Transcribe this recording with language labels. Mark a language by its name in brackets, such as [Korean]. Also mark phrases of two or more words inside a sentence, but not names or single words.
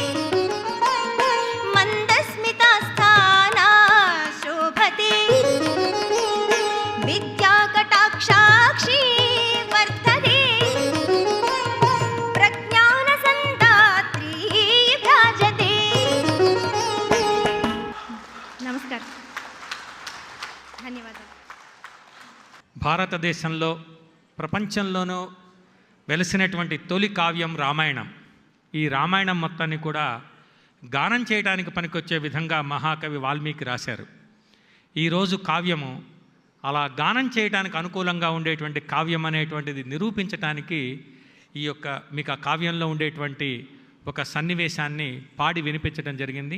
[Sanskrit] मन्दस्मितास्ताना शोभते विद्याकटाक्षाक्षी वर्धते प्रज्ञानसन्दात्री भ्राजते [Telugu] నమస్కార ధన్యవాదాలు భారతదేశంలో ప్రపంచంలోనూ వెలిసినటువంటి తొలి కావ్యం రామాయణం. ఈ రామాయణం మొత్తాన్ని కూడా గానం చేయడానికి పనికొచ్చే విధంగా మహాకవి వాల్మీకి రాశారు. ఈరోజు కావ్యము అలా గానం చేయడానికి అనుకూలంగా ఉండేటువంటి కావ్యం అనేటువంటిది నిరూపించటానికి ఈ యొక్క మీకు ఆ కావ్యంలో ఉండేటువంటి ఒక సన్నివేశాన్ని పాడి వినిపించడం జరిగింది.